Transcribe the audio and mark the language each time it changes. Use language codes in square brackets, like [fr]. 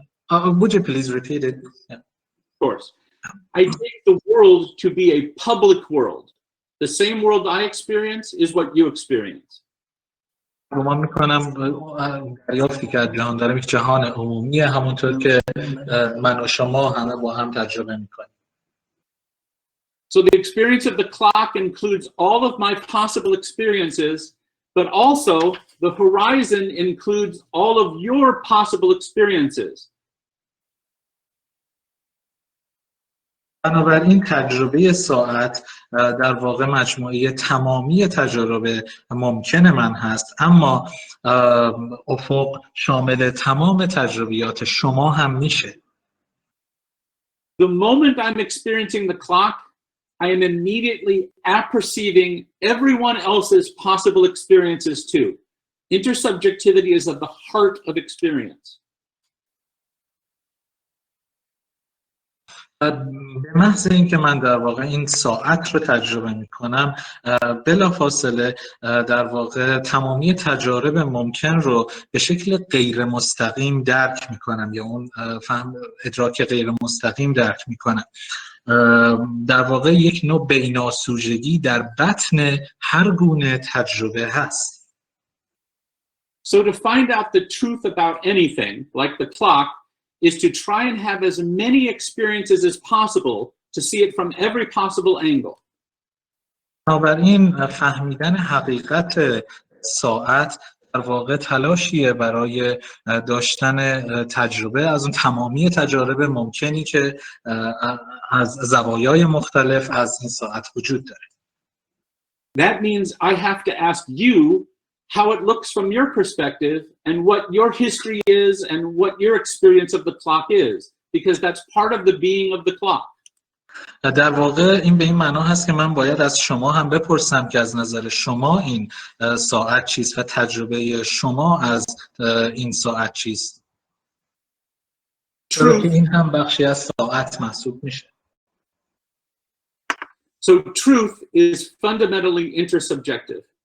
[en] Would you please repeat it? Yeah. Of course. I take the world to be a public world. The same world I experience is what you experience. [fa] گمان میکنم دریافتی که از جهان دارم یک جهان عمومیه، همونطور که من و شما همه با هم تجربه میکنیم. [en] So the experience of the clock includes all of my possible experiences, but also the horizon includes all of your possible experiences. [fa] بنابراین تجربه ساعت در واقع مجموعه تمامی تجارب ممکن من هست، اما افق شامل تمام تجربیات شما هم میشه. [en] The moment I'm experiencing the clock, I am immediately apperceiving everyone else's possible experiences too. Intersubjectivity is at the heart of experience. [fa] به محض اینکه من در واقع این ساعت رو تجربه میکنم، بلافاصله در واقع تمامی تجارب ممکن رو به شکل غیر مستقیم درک میکنم یا اون فهم ادراک غیر مستقیم درک میکنم. در واقع یک نوع بیناسوژگی در بطن هر گونه تجربه هست. [en] So to find out the truth about anything, like the clock, is to try and have as many experiences as possible to see it from every possible angle. [fa] بنابراین فهمیدن حقیقت ساعت در واقع تلاشیه برای داشتن تجربه از اون تمامی تجارب ممکنی که از زوایای مختلف از این ساعت وجود داره. [en] That means I have to ask you how it looks from your perspective and what your history is and what your experience of the clock is, because that's part of the being of the clock. [fa] در واقع این به این معنا هست که من باید از شما هم بپرسم که از نظر شما این ساعت چیست و تجربه شما از این ساعت چیست. چرا که این هم بخشی از ساعت محسوب میشه. [en] So truth is fundamentally intersubjective.